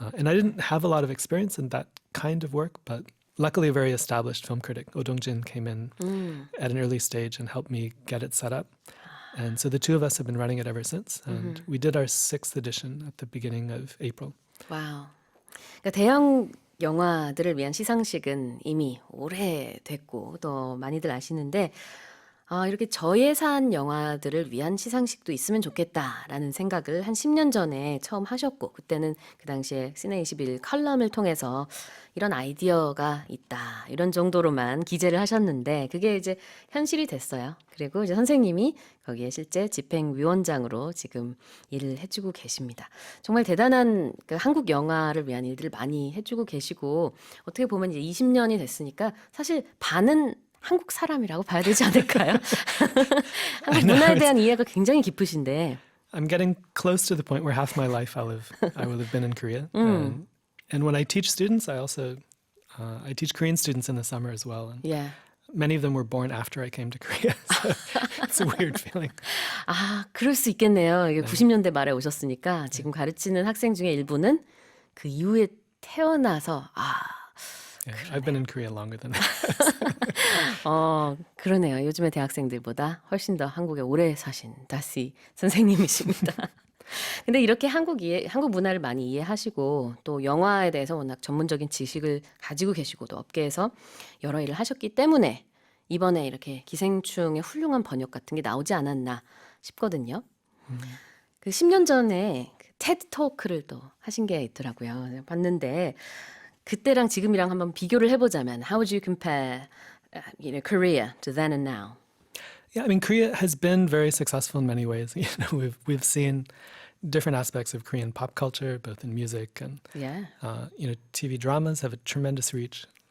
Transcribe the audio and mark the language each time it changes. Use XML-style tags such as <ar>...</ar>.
<en>And I didn't have a lot of experience in that kind of work, but luckily a very established film critic, Oh Dong-jin, came in at an early stage and helped me get it set up. And so the two of us have been running it ever since. And we did our 6th edition at the beginning of April.</en> <ko>와우. 그러니까 대형 영화들을 위한 시상식은 이미 오래됐고 또 많이들 아시는데 이렇게 저예산 영화들을 위한 시상식도 있으면 좋겠다라는 생각을 한 10년 전에 처음 하셨고 그때는 그 당시에 시네21 칼럼을 통해서 이런 아이디어가 있다 이런 정도로만 기재를 하셨는데 그게 이제 현실이 됐어요. 그리고 이제 선생님이 거기에 실제 집행위원장으로 지금 일을 해주고 계십니다. 정말 대단한 그 한국 영화를 위한 일들을 많이 해주고 계시고 어떻게 보면 이제 20년이 됐으니까 사실 반은 한국 사람이라고 봐야 되지 않을까요? 한국 문화에 대한 이해가 굉장히 깊으신데.</ko> <en>I'm getting close to the point where half my life I will have been in Korea. And when I teach students, I also I teach Korean students in the summer as well. And many of them were born after I came to Korea. So it's a weird feeling.</en> <ko>그럴 수 있겠네요. 이게 90년대 말에 오셨으니까 지금 가르치는 학생 중에 일부는 그 이후에 태어나서</ko> <en>I've been in Korea longer than that.</en> <ko>그러네요. 요즘의 대학생들보다 훨씬 더 한국에 오래 사신 다시 선생님이십니다. 근데 이렇게 한국 문화를 많이 이해하시고 또 영화에 대해서 워낙 전문적인 지식을 가지고 계시고 또 업계에서 여러 일을 하셨기 때문에 이번에 이렇게 기생충의 훌륭한 번역 같은 게 나오지 않았나 싶거든요. 그 10년 전에 그 테드 토크를 또 하신 게 있더라고요. 봤는데 그때랑 지금이랑 한번 비교를 해보자면</ko> <en>how would you compare Korea to then and now? Yeah, I mean, Korea has been very successful in many ways. We've seen different aspects of Korean pop culture, both in music and TV dramas have a tremendous reach.</en>